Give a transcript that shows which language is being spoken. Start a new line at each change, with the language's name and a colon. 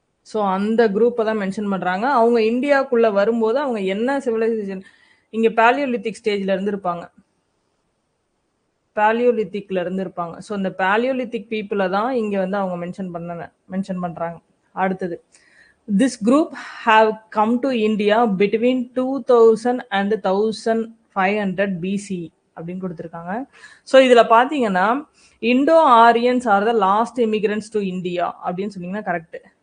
Tamil: So அந்த குரூப்பை தான் மென்ஷன் பண்றாங்க. அவங்க இந்தியாவுக்குள்ள வரும்போது அவங்க என்ன சிவிலைசேஷன் இங்க பேலியோலித்திக் ஸ்டேஜ்ல இருந்து இருப்பாங்க. பேலியோலித்திக்ல இருந்து இருப்பாங்க. ஸோ இந்த பேலியோலித்திக் பீப்புளை தான் இங்க வந்து அவங்க மென்ஷன் பண்றாங்க. அடுத்தது
English: this group have come to India between 2000 and 1500 BC
Tamil: அப்படின்னு கொடுத்துருக்காங்க.
English: so
Tamil: இதுல பாத்தீங்கன்னா
English: Indo Aryans are the last immigrants to India
Tamil: அப்படின்னு சொன்னீங்கன்னா கரெக்ட்.